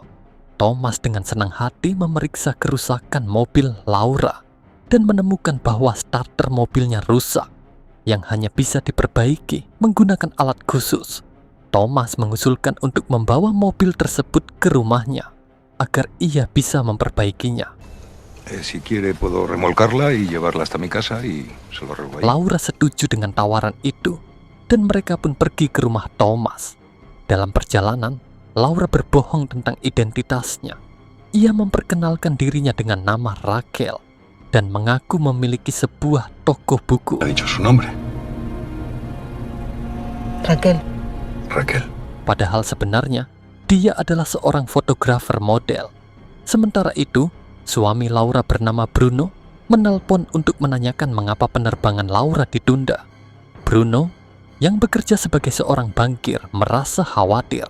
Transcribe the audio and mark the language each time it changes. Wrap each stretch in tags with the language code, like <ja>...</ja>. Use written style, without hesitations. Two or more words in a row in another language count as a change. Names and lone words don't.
<id>Thomas dengan senang hati memeriksa kerusakan mobil Laura dan menemukan bahwa starter mobilnya rusak yang hanya bisa diperbaiki menggunakan alat khusus. Thomas mengusulkan untuk membawa mobil tersebut ke rumahnya agar ia bisa memperbaikinya.</id> <es>Si quiere puedo remolcarla y llevarla hasta mi casa y se lo arreglo ahí.</es> <id>Laura setuju dengan tawaran itu dan mereka pun pergi ke rumah Thomas. Dalam perjalanan, Laura berbohong tentang identitasnya. Ia memperkenalkan dirinya dengan nama Raquel dan mengaku memiliki sebuah toko buku.</id> <es>Ha dicho su nombre. Raquel. Raquel.</es> <id>Padahal sebenarnya dia adalah seorang fotografer model. Sementara itu, suami Laura bernama Bruno menelpon untuk menanyakan mengapa penerbangan Laura ditunda. Bruno, yang bekerja sebagai seorang bankir, merasa khawatir.</id>